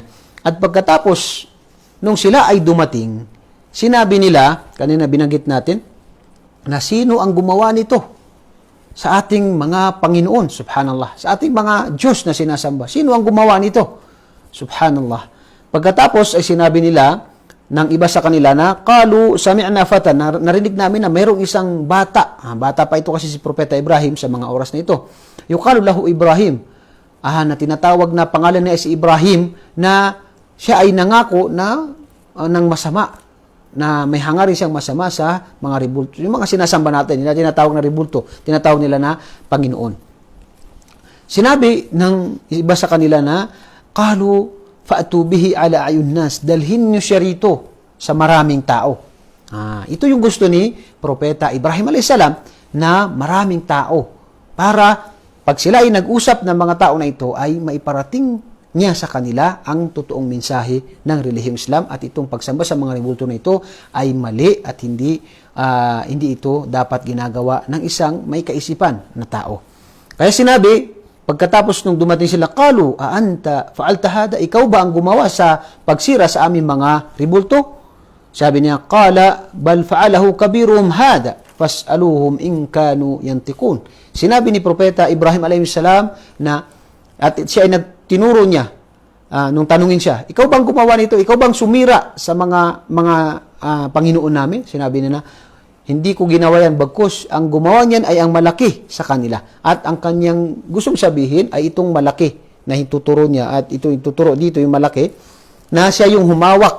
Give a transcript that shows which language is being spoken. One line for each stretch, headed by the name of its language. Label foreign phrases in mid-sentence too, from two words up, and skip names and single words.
Filipino: At pagkatapos nung sila ay dumating, sinabi nila, kanina binanggit natin, na sino ang gumawa nito sa ating mga Panginoon, subhanallah, sa ating mga Diyos na sinasamba. Sino ang gumawa nito? Subhanallah. Pagkatapos ay sinabi nila ng iba sa kanila na,
Arabic: قالوا سمعنا فتى,
Filipino: narinig namin na mayroong isang bata. Bata pa ito kasi si Propeta Ibrahim sa mga oras na ito.
Arabic: يقال له إبراهيم.
Filipino: Na tinatawag na pangalan niya si Ibrahim na siya ay nangako na ng masama, na may hangarin siyang masama sa mga ribulto. Yung mga sinasamba natin, nila tinatawag na ribulto, tinatawag nila na Panginoon. Sinabi ng iba sa kanila na,
Arabic: قالوا فأتوا به على أعين الناس,
Filipino: dalhin niyo siya rito sa maraming tao. Ito yung gusto ni Propeta Ibrahim a.s. na maraming tao para pag sila ay nag-usap ng mga tao na ito ay maiparating niya sa kanila ang totoong mensahe ng relihiyong Islam at itong pagsamba sa mga ribulto na ito ay mali at hindi ito dapat ginagawa ng isang may kaisipan na tao. Kaya sinabi, pagkatapos nung dumating sila,
Arabic: قالوا أنت فعلت هذا,
Filipino: ikaw ba ang gumawa sa pagsira sa aming mga ribulto? Sabi niya,
Arabic: قال بل فعله كبيرهم هذا فاسألوهم إن كانوا ينطقون.
Filipino: Sinabi ni Propeta Ibrahim
Arabic: عليه السلام
Filipino: na at siya ay tinuro niya nung tanungin siya, ikaw bang gumawa nito? Ikaw bang sumira sa mga Panginoon namin? Sinabi niya na, hindi ko ginawa yan, bagkus ang gumawa niyan ay ang malaki sa kanila. At ang kanyang gustong sabihin ay itong malaki na hituturo niya at ito ituturo dito yung malaki na siya yung humawak.